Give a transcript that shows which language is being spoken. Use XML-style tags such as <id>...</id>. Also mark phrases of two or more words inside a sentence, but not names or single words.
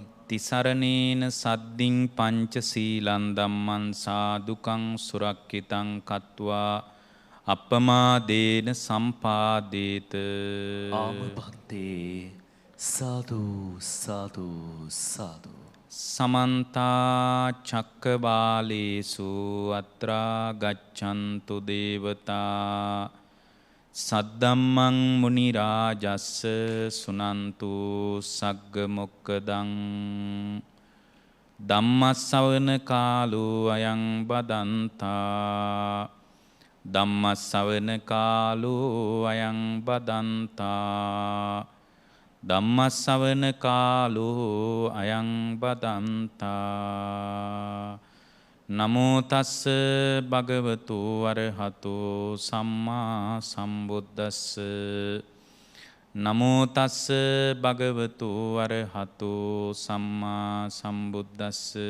<pi>තිසරණේන සද්දින් පංචසීලං ධම්මං සාදුකං සුරක්ඛිතං කତ୍වා අප්පමාදේන සම්පාදේත ආමභන්තේ සාදු සාදු සාදු සමන්ත චක්කවාලේසු අත්‍රා ගච්ඡන්තු දේවතා සද්දම්මං මුනි රාජස්ස සුනන්තු සග්ග මොක්කදං ධම්මස්සවන කාලෝ අයං බදන්තා ධම්මස්සවන කාලෝ අයං බදන්තා ධම්මස්සවන කාලෝ අයං බදන්තා නමෝ තස්ස භගවතු අරහතෝ සම්මා සම්බුද්දස්ස නමෝ තස්ස භගවතු අරහතෝ සම්මා සම්බුද්දස්ස</pi>